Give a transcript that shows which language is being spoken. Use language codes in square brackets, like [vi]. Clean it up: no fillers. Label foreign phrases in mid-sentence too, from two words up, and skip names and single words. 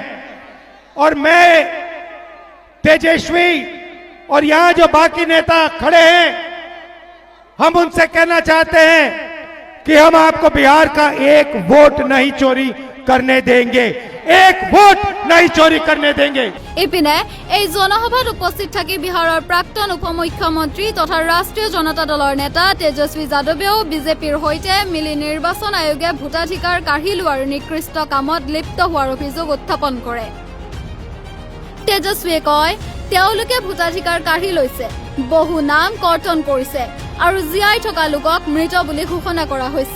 [hi] और मैं तेजस्वी और यहां जो बाकी नेता खड़े हैं, हम उनसे कहना चाहते हैं कि हम आपको बिहार का एक वोट नहीं चोरी करने देंगे, एक वोट नहीं चोरी करने देंगे। [as] ইপিনে এই জনসভাত উপস্থিত থাকি বিহাৰৰ প্ৰাক্তন উপমুখ্যমন্ত্ৰী তথা ৰাষ্ট্ৰীয় জনতা দলৰ নেতা তেজস্বী যাদৱেও বিজেপিৰ সৈতে মিলি নিৰ্বাচন আয়োগে ভোটাধিকাৰ কাঢ়ি লোৱাৰ নিকৃষ্ট কামত লিপ্ত হোৱাৰ অভিযোগ উত্থাপন কৰে। তেজস্বীয়ে কয় তেওঁলোকে ভোটাধিকাৰ কাঢ়ি লৈছে, বহু নাম কৰ্তন কৰিছে আৰু জীয়াই থকা লোকক মৃত বুলি ঘোষণা কৰা হৈছে।